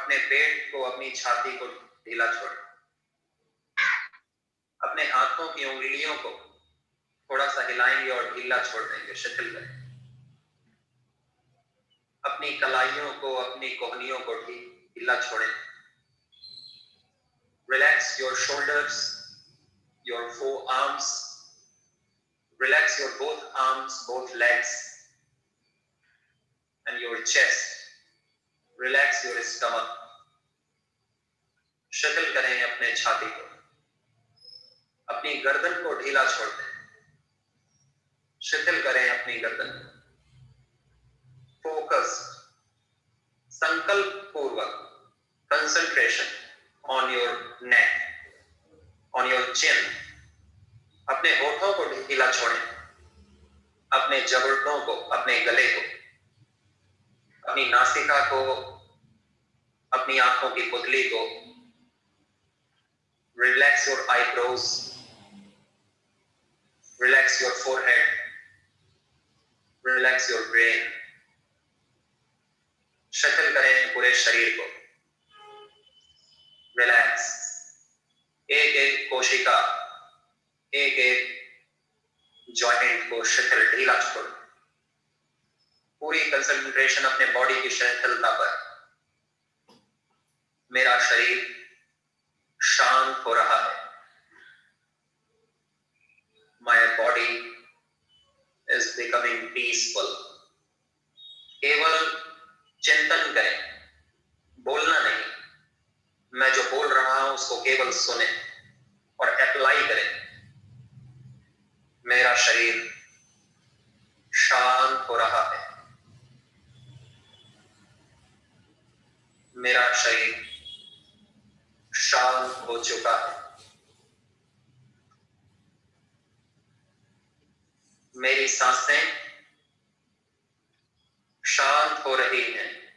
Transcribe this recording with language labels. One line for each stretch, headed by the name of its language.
Hindi: अपने पेट को, अपनी छाती को ढीला छोड़ें। अपने हाथों की उंगलियों को थोड़ा सा हिलाएंगे और ढीला छोड़ देंगे, शिथिल करें। अपनी कलाइयों को, अपनी कोहनियों को ढीला छोड़ें।
English: Relax your shoulders, your forearms. Relax your both arms, both legs, and your chest. Relax your stomach.
Hindi: शिथिल करें अपने छाती को। अपनी गर्दन को ढीला छोड़ दें, शिथिल करें अपनी गर्दन।
English: focus,
Hindi: संकल्प पूर्वक,
English: Concentration on your neck, on your chin.
Hindi: अपने होठों को ढीला छोड़ें, अपने जबड़ों को, अपने गले को, अपनी नासिका को, अपनी आंखों की पुतली को।
English: Relax your eyebrows, relax your forehead, relax your brain.
Hindi: शिथिल करें पूरे शरीर को।
English: Relax.
Hindi: एक एक कोशिका, एक एक जॉइंट को शिथिल, ढीला छोड़। पूरी कंसंट्रेशन अपने बॉडी की शिथिलता पर। मेरा शरीर शांत हो रहा है।
English: My body is becoming peaceful.
Hindi: केवल चिंतन करें, बोलना नहीं। मैं जो बोल रहा हूं उसको केवल सुने और अप्लाई करें। मेरा शरीर शांत हो रहा है, मेरा शरीर शांत हो चुका है, मेरी सांसें शांत हो रही हैं।